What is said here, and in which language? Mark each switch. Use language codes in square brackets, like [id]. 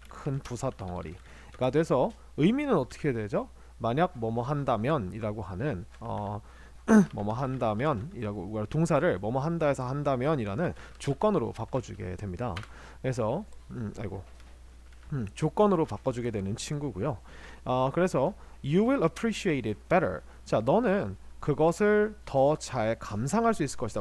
[ko] 큰 부사 덩어리가 돼서 의미는 어떻게 되죠? 만약 뭐뭐 한다면 이라고 하는 뭐뭐 한다면 이라고 동사를 뭐뭐 한다에서 한다면 이라는 조건으로 바꿔주게 됩니다. 그래서 조건으로 바꿔주게 되는 친구고요. 그래서 [en] you will appreciate it better. [ko] 자, 너는 그것을 더 잘 감상할 수 있을 것이다.